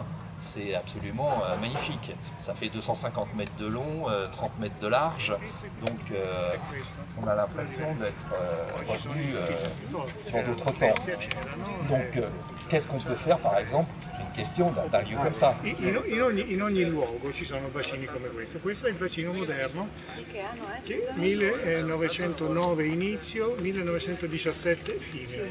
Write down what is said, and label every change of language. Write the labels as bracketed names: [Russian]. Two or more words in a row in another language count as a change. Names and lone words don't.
[French] C'est absolument magnifique. Ça fait 250 mètres de long, 30 mètres de large. Donc on a l'impression d'être revenu dans d'autres temps. Donc qu'est-ce qu'on peut faire par exemple? Une question d'un lieu comme ça. [Italian] In ogni luogo ci sono bacini come questo. Questo è il bacino moderno, che 1909 inizio, 1917 fine.